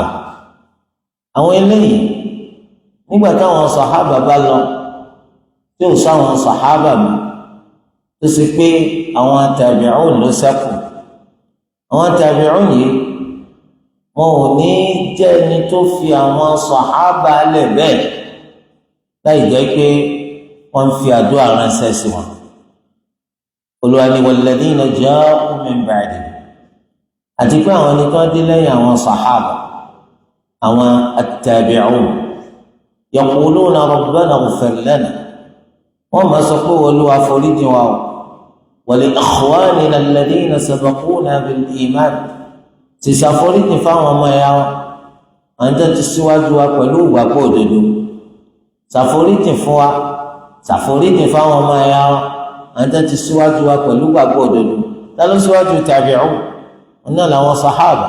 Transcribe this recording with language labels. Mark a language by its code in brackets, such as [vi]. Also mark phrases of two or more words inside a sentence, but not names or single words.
[yo] Àwọn eléyìí nígbà táwọn sàhábà bá lọ tí ò sáwọn sàhábà mi tó sì pé àwọn tàbíùn ló ṣẹ́kù, àwọn tàbíùn yìí wọn ò ní jẹ́ ẹni tó fi àwọn sàhábà lẹ̀ bẹ́ẹ̀ láì jẹ́ pé wọ́n ń fi àdúrà ránṣẹ́ sí wọn. Olúwa ní [ar] والذين جاءوا من بعد, [yo] àti pé àwọn ẹni tó dé lẹ́yìn àwọn sàhábà, àwọn [ar] التابعون يقولون ربنا اغفر لنا, [yo] wọ́n máa sọ pé Olúwa foríjì wa o, [ar] ولإخواننا الذين سبقونا بالإيمان, [yo] ti ṣàforíjì fáwọn ọmọ ẹ̀yà wa àwọn tó ti síwájú wa pẹ̀lú ìgbàgbọ́ òdodo, ṣàforíjì fún wa, ṣàforíjì fáwọn ọmọ ẹ̀yà wa àwọn tó ti síwájú wa pẹ̀lú ìgbàgbọ́ òdodo. Ta ló síwájú tabi'un? ọ̀nà làwọn sàhábà.